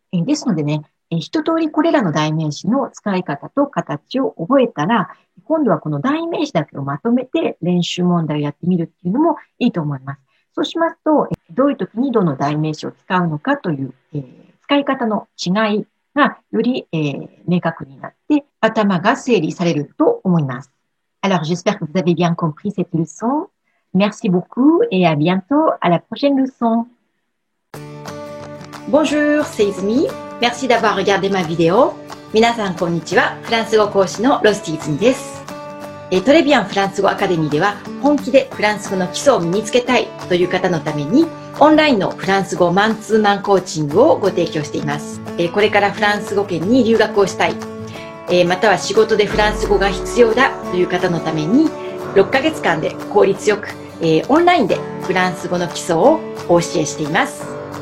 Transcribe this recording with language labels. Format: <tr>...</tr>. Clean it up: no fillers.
<ja>ですのでね、一通りこれらの代名詞の使い方と形を覚えたら、今度はこの代名詞だけをまとめて練習問題をやってみるっていうのもいいと思います。そうしますと、どういう時にどの代名詞を使うのかという、使い方の違いがより、明確になって頭が整理されると思います。</ja> <fr>Alors, j'espère que vous avez bien compris cette leçon. Merci beaucoup et à bientôt à la prochaine leçon. Bonjour, c'est Izumi. Merci d'avoir regardé ma vidéo.</fr> <ja>皆さんこんにちは。フランス語講師のロスティーズミです。トレビアンフランス語アカデミーでは本気でフランス語の基礎を身につけたいという方のためにオンラインのフランス語マンツーマンコーチングをご提供しています。これからフランス語圏に留学をしたい、または仕事でフランス語が必要だという方のために6ヶ月間で効率よく、オンラインでフランス語の基礎をお教えしています。</ja>